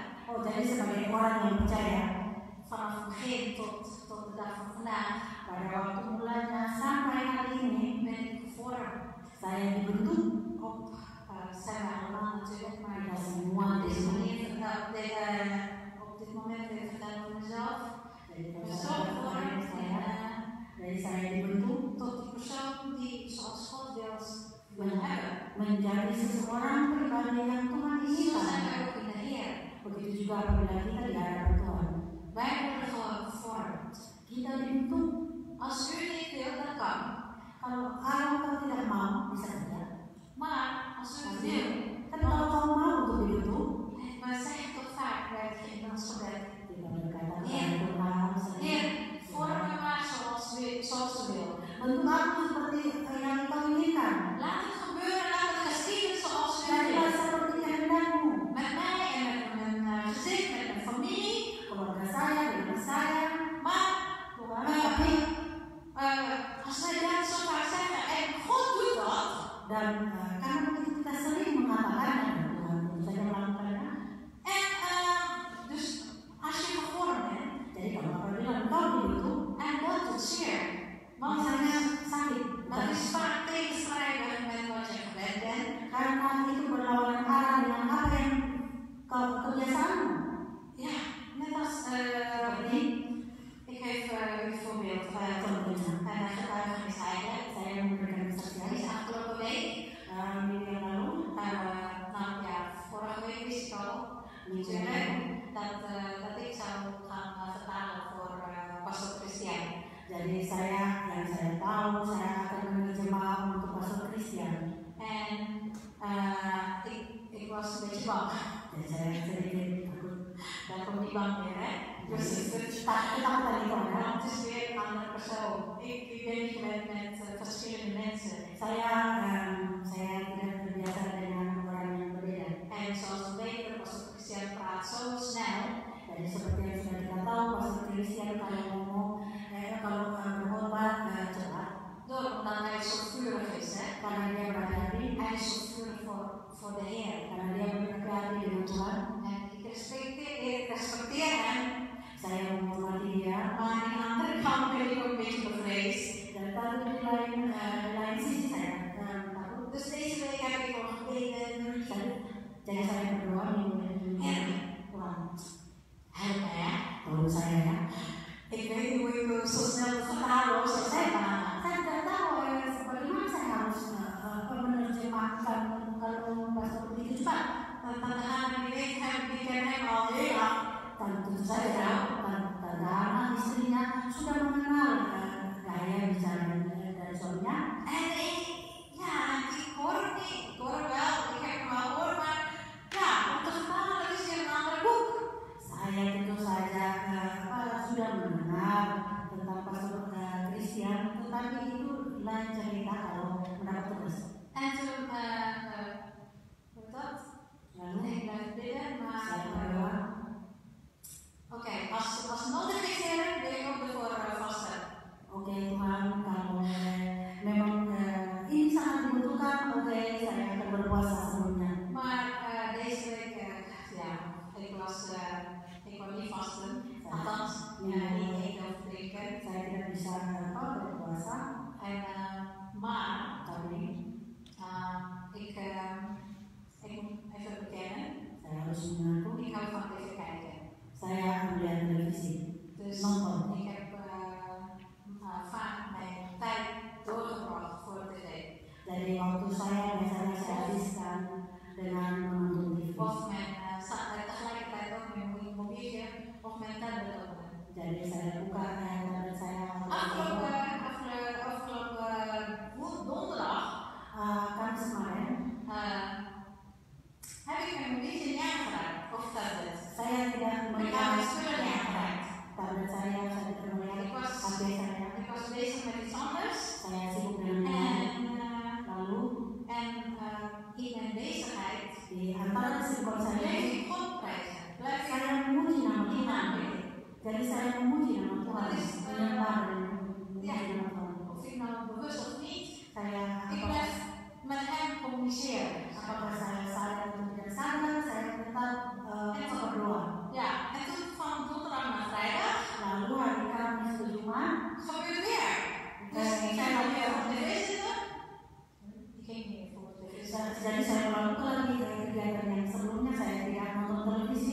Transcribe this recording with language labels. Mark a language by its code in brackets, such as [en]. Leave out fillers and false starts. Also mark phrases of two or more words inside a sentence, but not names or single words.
[id] Oh, jadi sebagai orang yang percaya, [nl] vanaf het begin tot de dag van vandaag, [id] pada waktu mulanya sampai hari ini, [nl] ben ik gevormd. [id] saya dibentuk [nl] Zijn we allemaal natuurlijk, maar [id] pada semua [nl] op dit [id] disiplin. [nl] moment, op dit moment even vertellen over mezelf. [id] Jadi [nl] Ik ben [id] pada [nl] zo [id] saat [nl] gevormd [id] saya, dari saya dibentuk [nl] tot die persoon die zoals God wil hebben. [id] menjadi seseorang pribadi yang Tuhan [nl] Zo zijn [id] inginkan. [nl] wij ook in de Heer. [id] Begitu juga apabila kita di hadapan Tuhan, [nl] Wij worden gewoon gevormd. [id] kita dibentuk. [nl] Als u niet wil, dat kan. [id] Kalau kau tidak mau, bisa saja. [nl] Maar als u het wil, [id] Tapi kalau kau mau untuk dibentuk, [nl] wij zeggen toch vaak bij het Nederlands gebed. [id] kita berkata [nl] Heer, [id] kepada Tuhan, [nl] Heer, vorm me maar zoals u wil. [id] bentuk aku seperti yang kau inginkan. [nl] Laat het gebeuren, laat het geschieden zoals u [id] Jadilah [nl] wil. [id] seperti kehendakmu. [nl] Met mij en met mijn gezin, met mijn familie. [id] Keluarga saya, dengan saya, [nl] Maar [id] Tuhan. [nl] als wij dat zo vaak zeggen en God doet dat, [id] Dan karena begitu kita sering mengatakannya, Tuhan tentu saja melakukannya. [nl] dus als je gevormd bent, [id] Jadi kalau apabila engkau dibentuk, [nl] en dat doet zeer. Want [id] misalnya sakit, [nl] dat is vaak tegenstrijdig met wat je gewend bent. [id] karena itu berlawanan arah dengan apa yang kau kebiasaanmu. [nl] Ja, net als ik geef u een voorbeeld. voorbeeld [id] contohnya. [nl] daar getuigen is eigenlijk. [id] Saya memberikan kesaksian. [nl] Is afgelopen week, [id] Minggu yang lalu, [nl] nou ja, vorige week wist ik al [id] minggu yang lalu, [nl] dat ik zou gaan vertalen voor Pastor Christian. [id] jadi yang saya tahu saya akan menerjemah untuk Pastor Christian. [nl] En ik was een beetje bang. [id] Jadi saya sedikit takut. [nl] Daar komt die bang weer, hè? Dus het is [id] Ketakutan itu ada. [nl] het is weer een andere persoon. Ik ben niet gewend met verschillende mensen. [id] Saya tidak terbiasa dengan orang yang berbeda. [nl] En zoals we weten, Pastor Christian praat zo snel. [id] Jadi seperti yang sudah kita tahu, Pastor Christian kalau ngomong, kalau berkhotbah cepat, [nl] Omdat hij zo vurig is, hè? [id] karena dia berhati-hati, [nl] Hij is zo vurig voor de Heer. [id] karena dia berhati-hati dengan Tuhan. [nl] En ik respecteer hem, [id] Saya menghormati dia. [nl] maar aan de andere kant ben ik ook een beetje bevreesd. [id] Dan tapi di lain sisi saya takut. [nl] Dus deze week heb ik al gebeden. [id] Jadi saya berdoa [nl] Heer, [id] Tuhan, [nl] help mij, hè? [id] tolong saya ya. [nl] Ik weet niet hoe ik zo snel vertalen of zo [id] Saya [nl] zeggen. [id] tidak tahu bagaimana saya harus menerjemahkan kalau bahasa begitu cepat. [nl] Tante Hana die ken hem al heel lang. [id] Tentu saja Tante Hana istrinya sudah mengenal gaya bicara dari suaminya. [nl] En ik hoor het niet. Ik hoor het wel, ik heb hem al gehoord, maar ja, om te vertalen is weer een ander boek. [id] Saya tentu saja sudah mendengar tentang Pastor Christian, tetapi itu lain cerita kalau mendapat tugas. [nl] En toen, hoe dat? [id] Lalu [nl] Ik blijf bidden, maar [id] saya berdoa, [nl] oké, als nodig is, Heer, wil ik ook ervoor vasten. [id] oke Tuhan, kalau memang ini sangat dibutuhkan, oke saya akan berpuasa sebelumnya. [nl] Maar deze week, ik wou niet vasten. Althans, niet eten of drinken. [id] Saya tidak bisa berpuasa, [nl] En, maar, [id] tapi [nl] ik moet even bekennen, [id] saya harus mengaku [nl] ik hou van tv kijken. [id] saya melihat televisi, [nl] Dus [id] nonton. [nl] ik heb vaak mijn tijd doorgebracht voor tv. [id] Jadi waktu saya biasanya saya habiskan dengan menonton TV. [nl] Of tegelijkertijd ook mijn mobieltje of mijn tablet openen. [id] Jadi saya buka tablet saya. [nl] Afgelopen donderdag [id] Kamis kemarin [nl] heb ik mijn mobieltje niet aangeraakt of tablet. [id] saya tidak [nl] Ik heb [id] melihat [nl] mijn spullen niet aangeraakt. [id] tablet saya tidak melihat [nl] Ik was [id] HP saya. [nl] bezig met iets anders. [id] Saya sibuk dengan yang lain. Lalu [nl] En in mijn bezigheid [id] di antara kesibukan saya [nl] bleef ik God prijzen. Blijf ik [id] saya memuji nama [nl] die [id] Tuhan. [nl] naam bidden. [id] Jadi saya memuji nama Tuhan, [nl] Dat is, [id] menyembah dan memuji nama Tuhan. [nl] Of ik nou bewust of niet, [id] Saya [nl] ik blijf met hem communiceren. [id] apakah saya sadar atau tidak sadar, saya tetap berdoa. [nl] Ja, en toen van donderdag naar vrijdag [id] Lalu hari Kamis ke Jumat, [nl] gebeurt weer. Dus ik ga dan weer op tv zitten. Ik ging niet meer voor tv zitten. [id] jadi saya melakukan lagi kegiatan yang sebelumnya saya tidak nonton televisi.